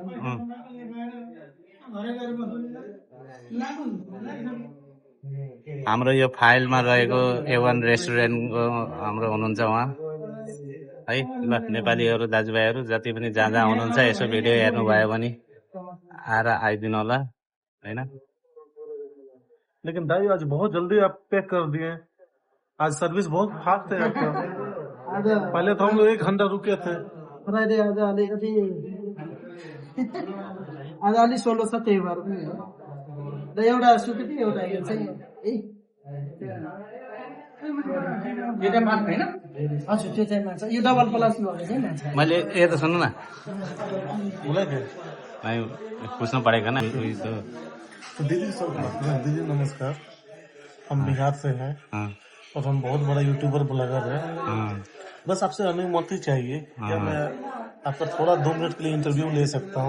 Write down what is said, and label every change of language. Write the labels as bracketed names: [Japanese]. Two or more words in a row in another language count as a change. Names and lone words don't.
[Nepali] हाम्रो यो फाइलमा रहेको A1 रेस्टुरेन्टको हाम्रो हुनुहुन्छ उहाँ है। ल नेपालीहरू दाजुभाइहरू जति पनि जहाँ जहाँ हुनुहुन्छ यसो भिडियो हेर्नुभयो भने आएर आइदिनु होला होइन। [Hindi] लेकिन दाई आज बहुत जल्दी आप पैक कर दिए, आज सर्विस बहुत फास्ट है आपका। आज पहले तो हम लोग 1 घंटा रुके थे। [Nepali] फ्राइडे आज अलिकति आज अलि सोलो छ, त्यही भएर पनि हो। र एउटा सुकुटी एउटा यो चाहिँ यो चाहिँ माछा होइन, हजुर त्यो चाहिँ माछा, यो डबल प्लस भएको चाहिँ माछा। मैले ए त सुन्नु न, [Hindi] बोला क्या? मैं पूछना पड़ेगा ना। तो दीदी नमस्कार, हम बिहार से हैं हाँ और हम बहुत बड़ा यूट्यूबर ब्लॉगर है। हाँ बस आपसे अनुमति चाहिए, क्या मैं आपका थोड़ा 2 मिनट के लिए इंटरव्यू ले सकता हूँ?